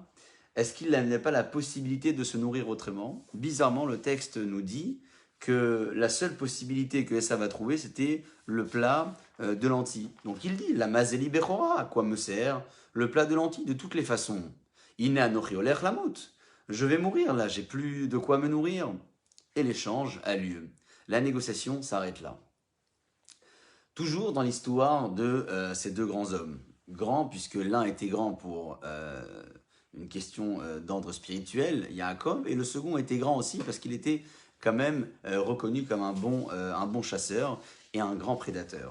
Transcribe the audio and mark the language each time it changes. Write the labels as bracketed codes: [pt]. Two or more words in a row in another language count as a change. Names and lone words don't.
[fr] Est-ce qu'il n'avait pas la possibilité de se nourrir autrement? Bizarrement, le texte nous dit que la seule possibilité que Esav a trouvée, c'était le plat de lentilles. Donc il dit, [he] למה זה לי בכורה, [fr] à quoi me sert le plat de lentilles de toutes les façons? [he] הנה אנכי הולך למות. [fr] Je vais mourir là, j'ai plus de quoi me nourrir. Et l'échange a lieu. La négociation s'arrête là. Toujours dans l'histoire de ces deux grands hommes. Grands, puisque l'un était grand pour une question d'ordre spirituel, Yaakov, et le second était grand aussi parce qu'il était quand même reconnu comme un bon chasseur et un grand prédateur.